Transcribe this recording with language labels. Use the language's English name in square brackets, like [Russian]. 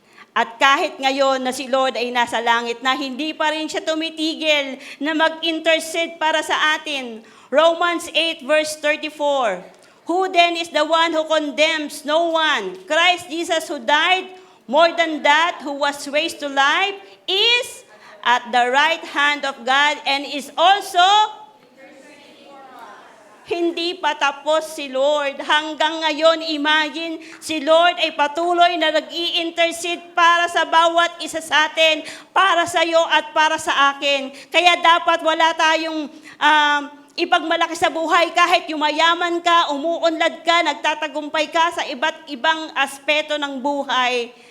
[Filipino] At kahit ngayon na si Lord ay nasa langit na, hindi pa rin siya tumitigil na mag-intercede para sa atin. [English] Romans 8 verse 34, Who then is the one who condemns? No one. Christ Jesus who died, more than that, who was raised to life, is at the right hand of God and is also [Filipino] hindi pa tapos si Lord. Hanggang ngayon, imagine, si Lord ay patuloy na nag-i-intercede para sa bawat isa sa atin, para sa iyo at para sa akin. Kaya dapat wala tayong ipagmalaki sa buhay kahit yumayaman ka, umuunlad ka, nagtatagumpay ka sa iba't ibang aspeto ng buhay.